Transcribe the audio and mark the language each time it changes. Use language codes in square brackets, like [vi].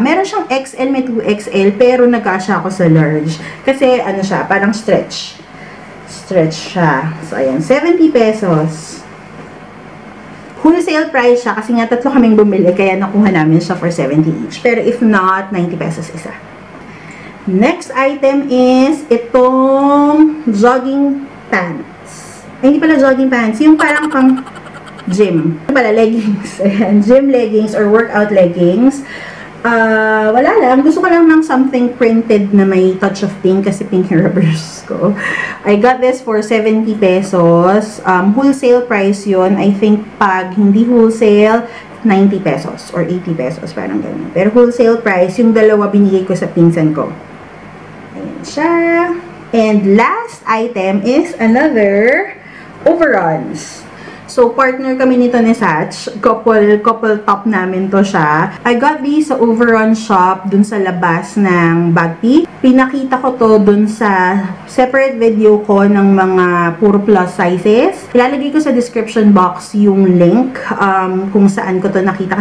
[tl] Meron siyang XL, may 2XL, pero nagkasya ako sa large. Kasi, ano siya, parang stretch. Stretch siya. So, ayan, 70 pesos. Wholesale price siya kasi nga tatlo kaming bumili kaya nakuha namin siya for 70 each. Pero if not, 90 pesos isa. Next item is itong jogging pants. Ay, hindi pala jogging pants. Yung parang pang gym. Yung pala, leggings. Ayan, gym leggings or workout leggings. Wala lang. Gusto ko lang ng something printed na may touch of pink kasi pink yung rubbers ko. [en] I got this for 70 pesos. Wholesale price yun. I think [tl] pag hindi wholesale, 90 pesos or 80 pesos. Parang ganun. Pero wholesale price, yung dalawa binigay ko sa pinsan ko. Ayan siya. [en] And last item is another overalls. [tl] So, partner kami nito ni Satch. Couple top namin to siya. [en] I got these [tl] sa Overrun shop dun sa labas ng Bagpi. Pinakita ko to dun sa separate video ko ng mga puro plus sizes. Ilalagay ko sa description box yung link kung saan ko to nakita.